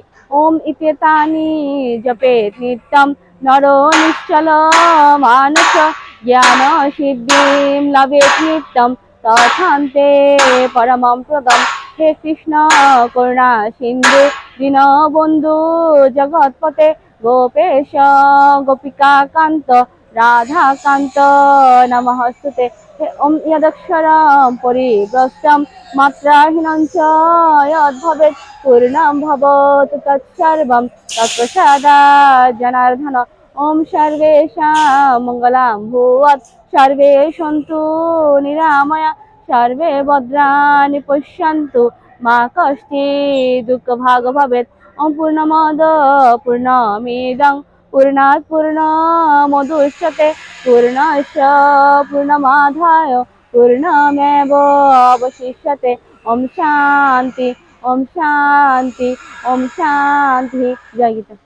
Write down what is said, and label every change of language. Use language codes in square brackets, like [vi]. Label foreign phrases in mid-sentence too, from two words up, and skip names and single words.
[sa] ওম ইত্যেতানি জপেৎ নিত্যম নরো নিশ্চল মানস জ্ঞান সিদ্ধিম লভেৎ নিত্যম তথান্তে পরমম পদম। হে কৃষ্ণ করুণা সিন্ধু দীনবন্ধু জগৎপতে গোপেশ গোপিকা কান্ত রাধাকান্ত নমস্তুতে। ওম যদক্ষরম পরিব্রষ্টম মাত্রাহীনং চ যদ্ভবেৎ পূর্ণং ভবতু তৎসর্বং তৎপ্রসাদাৎ জনার্দন। ওম সর্বেষাং মঙ্গলাং ভূয়াৎ সর্বে সন্তু নিরাময়া সর্বে ভদ্রাণি পশ্যন্তু মা কশ্চিৎ দুঃখভাগ্ ভবেৎ। ওম পূর্ণমদ পূর্ণমিদং পূর্ণাৎ পূর্ণমুদচ্যতে পূর্ণস্য পূর্ণমাদায় পূর্ণমেবাবশিষ্যতে। ওম শান্তি। ওম শান্তি। ওম শান্তি। জয় গীতা।